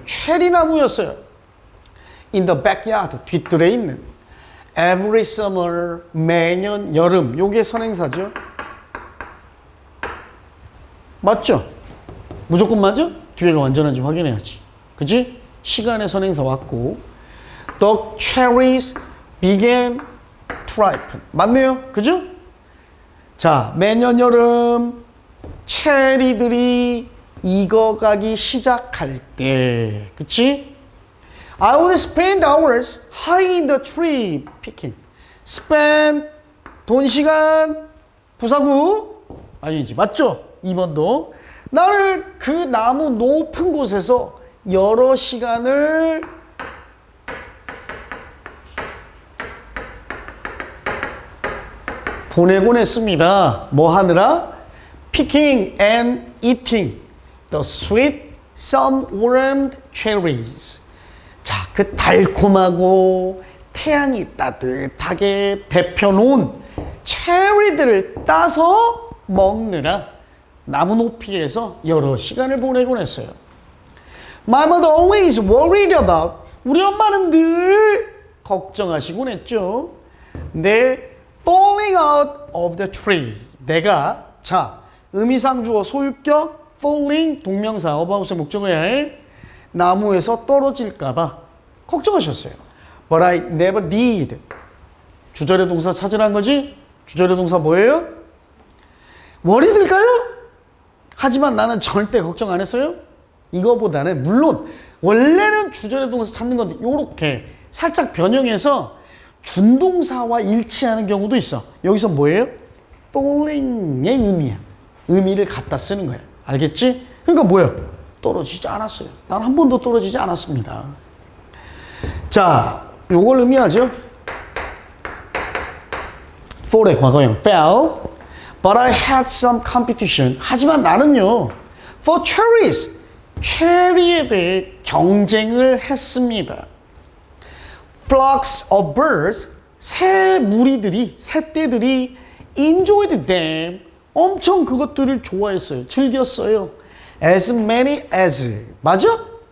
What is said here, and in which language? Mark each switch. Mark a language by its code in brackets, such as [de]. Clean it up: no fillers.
[ko] 체리 나무였어요. [en] In the backyard. [ko] 뒷뜰에 있는. [en] Every summer. [ko] 매년 여름. 요게 선행사죠. 맞죠? 무조건 맞아? 뒤에가 완전한지 확인해야지. 그치? 시간의 선행사 왔고. [en] The cherries began to ripen. [ko] 맞네요. 그죠? 자, 매년 여름 체리들이 익어가기 시작할 때, 그치? [en] I would spend hours high in the tree picking. [ko] spend 돈 시간 부사구 아니지 맞죠? 2번도 나는 그 나무 높은 곳에서 여러 시간을 보내곤 했습니다. 뭐 하느라? [en] Picking and eating the sweet, sun-warmed cherries. [ko] 자, 그 달콤하고 태양이 따뜻하게 데펴놓은 체리들을 따서 먹느라 나무 높이에서 여러 시간을 보내곤 했어요. [en] My mother always worried about. [ko] 우리 엄마는 늘 걱정하시곤 했죠. 내 [en] falling out of the tree. [ko] 내가 자 의미상 주어 소유격 falling 동명사 about의 목적어야 해. 나무에서 떨어질까봐 걱정하셨어요. [en] But I never did. [ko] 주절의 동사 찾으란 거지? 주절의 동사 뭐예요? worried일까요? 하지만 나는 절대 걱정 안 했어요. 이거보다는 물론 원래는 주절의 동사 찾는 건데 요렇게 살짝 변형해서 준동사와 일치하는 경우도 있어. 여기서 뭐예요? falling의 의미야. 의미를 갖다 쓰는 거야. 알겠지? 그러니까 뭐야? 떨어지지 않았어요. 난 한 번도 떨어지지 않았습니다. 자, 요걸 의미하죠. fall의 과거형 fell. [en] But I had some competition. [ko] 하지만 나는요. [en] for cherries. [ko] 체리에 대해 경쟁을 했습니다. [en] Flocks of birds, [ko] 새 무리들이, 새떼들이 [en] enjoyed them, [ko] 엄청 그것들을 좋아했어요. 즐겼어요. [en] As many as, [ko] 맞아?